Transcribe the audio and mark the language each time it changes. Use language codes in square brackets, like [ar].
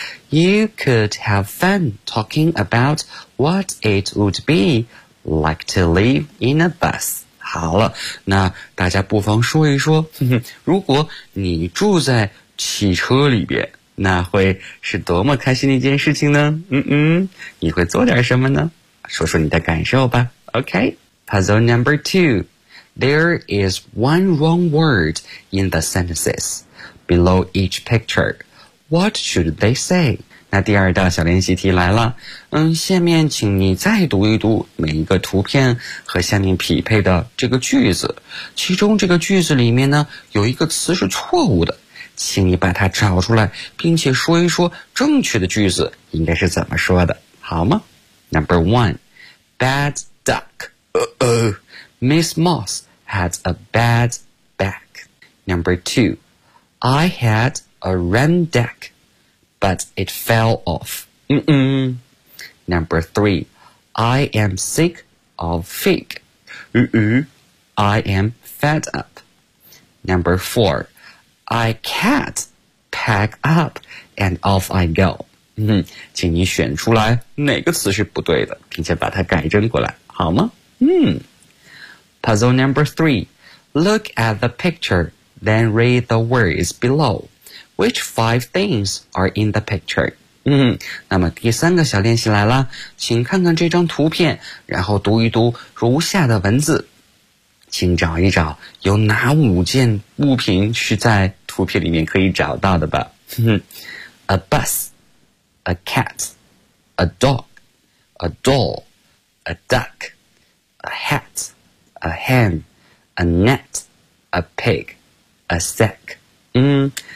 [en] You could have fun talking about what it would be like to live in a bus. [zh] 好了，那大家不妨说一说，如果你住在汽车里边，那会是多么开心的一件事情呢？你会做点什么呢？说说你的感受吧。 [en] OK, puzzle number two. There is one wrong word in the sentences below each picture. What should they say? [zh] 那第二道小练习题来了。下面请你再读一读每一个图片和下面匹配的这个句子。其中这个句子里面呢，有一个词是错误的。请你把它找出来，并且说一说正确的句子应该是怎么说的，好吗？ [en] Number one, bad duck. Miss Moss has a bad back. Number two, I had... A ram deck, but it fell off. Number three, I am sick of fig. I am fed up. Number four, I can't pack up and off I go. [zh] 请你选出来哪个词是不对的，并且把它改正过来，好吗？ [en] Puzzle number three, look at the picture, then read the words below. Which five things are in the picture? [zh] 那么第三个小练习来了，请看看这张图片，然后读一读如下的文字。请找一找有哪五件物品是在图片里面可以找到的吧。 [en] A bus, a cat, a dog, a doll, a duck, a hat, a hen, a net, a pig, a sack.